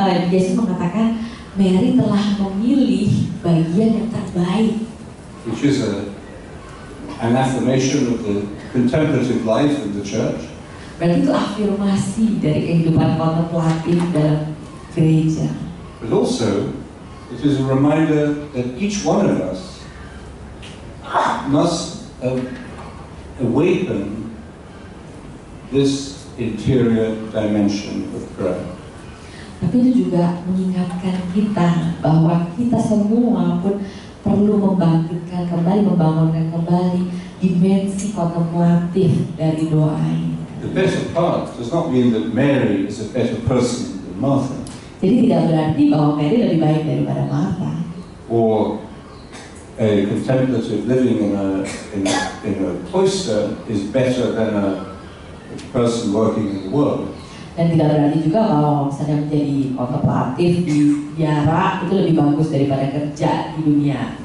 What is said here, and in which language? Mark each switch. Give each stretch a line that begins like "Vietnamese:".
Indonesian: Yesus mengatakan Mary telah memilih bagian yang terbaik.
English: Which is an affirmation of the contemplative life in the church.
Indonesian: Berarti itu afirmasi dari kehidupan kontemplatif dalam gereja.
English: But also, it is a reminder that each one of us must awaken this interior dimension of prayer.
Indonesian: Tapi itu juga mengingatkan kita bahwa kita semua pun perlu membangkitkan kembali, membangunkan kembali dimensi kontemplatif dari doa ini.
English: The better part does not mean that Mary is a better person than Martha.
Indonesian: Jadi tidak berarti bahwa Mary lebih baik daripada Martha.
English: Or a contemplative living in a cloister is better than a person working in the world.
Indonesian: Dan tidak berarti juga bahwa misalnya menjadi kontemplatif di biara itu lebih bagus daripada kerja di dunia.